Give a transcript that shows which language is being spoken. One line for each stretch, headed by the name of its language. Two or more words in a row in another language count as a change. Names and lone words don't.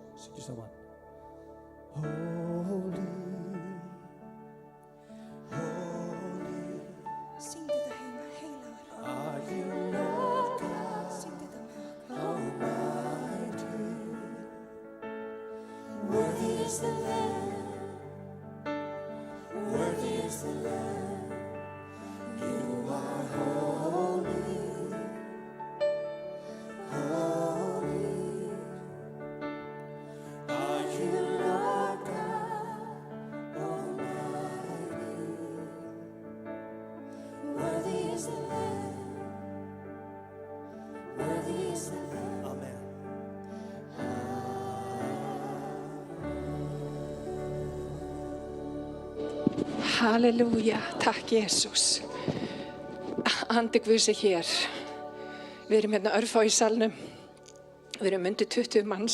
English: Just that one. Holy, holy,
Icelandic: Syng þetta heima, heilagur.
English: are you, Lord God
Icelandic: Syng þetta með okkur.
English: Almighty. Worthy is the Lamb, worthy is the Lamb. You are holy, holy. Are you, Lord God Almighty? Worthy is the Lamb, worthy is the Lamb. Amen.
Icelandic: Halleluja, takk Jesús. Andi Guðs er hér. Við erum hérna örfá í salnum. Við erum undir 20 manns.